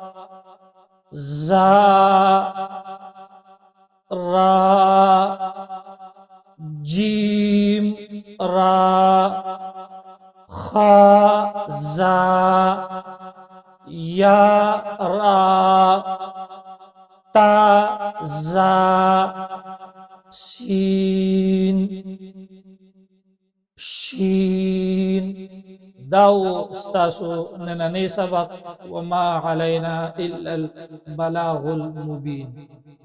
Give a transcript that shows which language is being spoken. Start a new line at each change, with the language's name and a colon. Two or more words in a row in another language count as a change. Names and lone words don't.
Pashto: زا را جیم را خا زا یا را تا زا سین شین. داو استاسو نننی سبق
Arabic: وما علینا الا البلاغ المبین.